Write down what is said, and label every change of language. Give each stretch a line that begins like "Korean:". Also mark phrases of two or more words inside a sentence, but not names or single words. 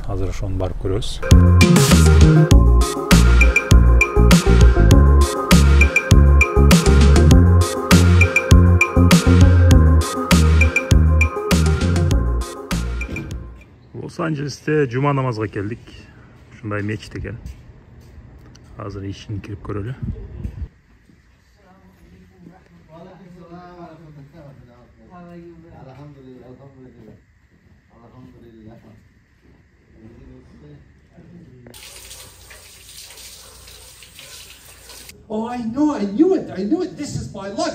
Kyrgyz: Азыр ошону барып көрөбүз. Лос-Анджелесте жума намазга келдик. Ушундай мечит экен. Азыр ичине кирип көрөлү.
English: Oh, I knew it. This is my luck.